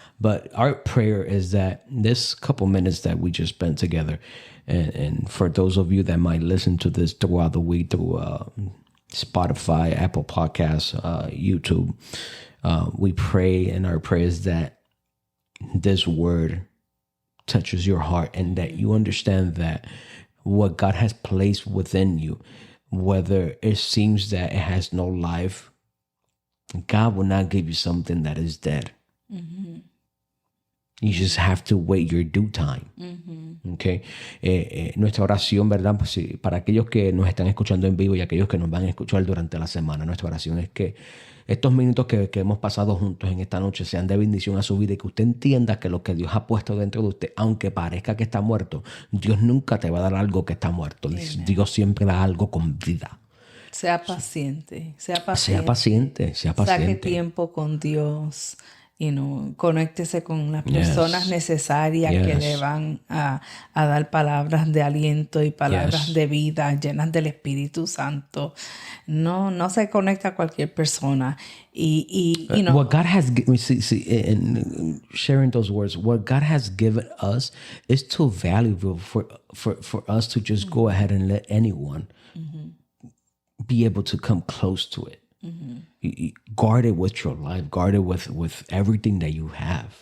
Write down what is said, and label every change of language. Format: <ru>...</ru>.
<en>But our prayer is that this couple minutes that we just spent together, and for those of you that might listen to this throughout the week through Spotify, Apple Podcasts, YouTube, we pray, and our prayer is that this word touches your heart and that you understand that what God has placed within you, whether it seems that it has no life, God will not give you something that is dead. Mm-hmm. You just have to wait your due time. Mm-hmm. Okay.</en> <es>Nuestra oración, ¿verdad? Pues, sí, para aquellos que nos están escuchando en vivo y aquellos que nos van a escuchar durante la semana, nuestra oración es que estos minutos que hemos pasado juntos en esta noche sean de bendición a su vida y que usted entienda que lo que Dios ha puesto dentro de usted, aunque parezca que está muerto, Dios nunca te va a dar algo que está muerto. Amen. Dios siempre da algo con vida. Sea paciente. Saque tiempo con Dios. Conéctese con las personas necesarias que le van a dar palabras de aliento y palabras de vida llenas del Espíritu Santo. No se conecta a cualquier persona.</es> <en>What God has given, in sharing those words, what God has given us is too valuable for us to just go ahead and let anyone be able to come close to it. Mm-hmm. Guard it with your life. Guard it with everything that you have.</en>